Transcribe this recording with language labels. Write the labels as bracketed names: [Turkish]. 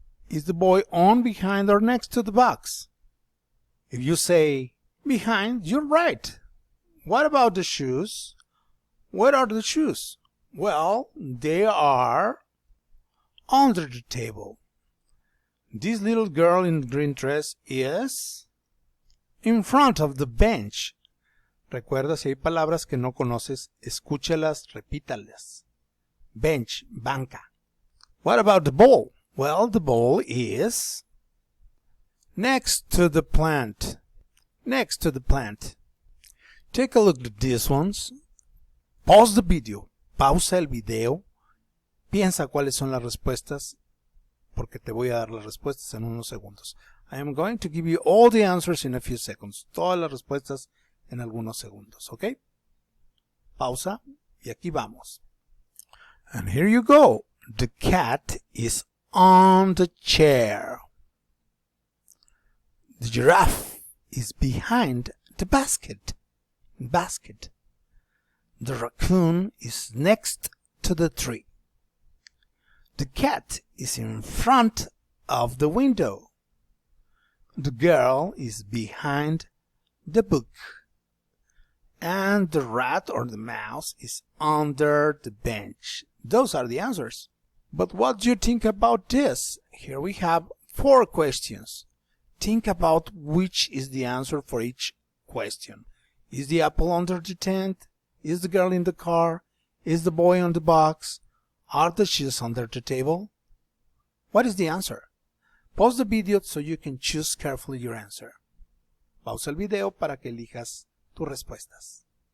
[English] Is the boy on, behind, or next to the box? If you say behind, you're right. What about the shoes? Where are the shoes? Well, they are under the table. This little girl in the green dress is in front of the bench. [Spanish] Recuerda, si hay palabras que no conoces, escúchalas, repítalas. [English] Bench, banca. What about the ball? Well, the ball is next to the plant. Next to the plant. Take a look at these ones. Pause the video. [Spanish] Pausa el video. Piensa cuáles son las respuestas, porque te voy a dar las respuestas en unos segundos. [English] I am going to give you all the answers in a few seconds. [Spanish] Todas las respuestas en algunos segundos, ¿ok? Pausa y aquí vamos. [English] And here you go. The cat is on the chair. The giraffe is behind the basket. The raccoon is next to the tree. The cat is in front of the window. The girl is behind the book. And the rat or the mouse is under the bench. Those are the answers. But what do you think about this? Here we have 4 questions. Think about which is the answer for each question. Is the apple under the tent? Is the girl in the car? Is the boy on the box? Are the shoes under the table? What is the answer? Pause the video so you can choose carefully your answer. [Spanish] Pausa el video para que elijas tus respuestas.